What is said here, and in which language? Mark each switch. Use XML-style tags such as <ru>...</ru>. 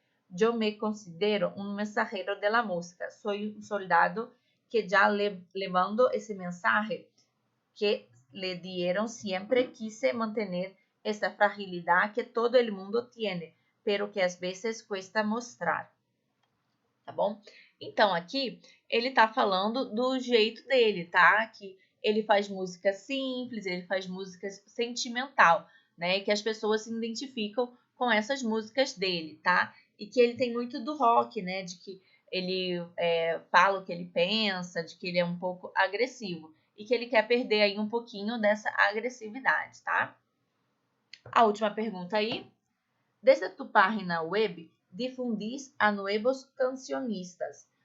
<es>Yo me considero un mensajero de la música. Soy un soldado que ya le mando ese mensaje que le dieron. Siempre quise mantener esa fragilidad que todo el mundo tiene, pero que</es> <pt>às vezes</pt> <es>cuesta mostrar.</es> <pt>Tá bom? Então, aqui, ele tá falando do jeito dele, tá? Que ele faz música simples, ele faz música sentimental, né? Que as pessoas se identificam com essas músicas dele, tá? E que ele tem muito do rock, né? De que ele fala o que ele pensa, de que ele é um pouco agressivo. E que ele quer perder aí um pouquinho dessa agressividade, tá? A última pergunta aí.</pt> <es>Desde tu página web, difundís a nuevos cancionistas.</es>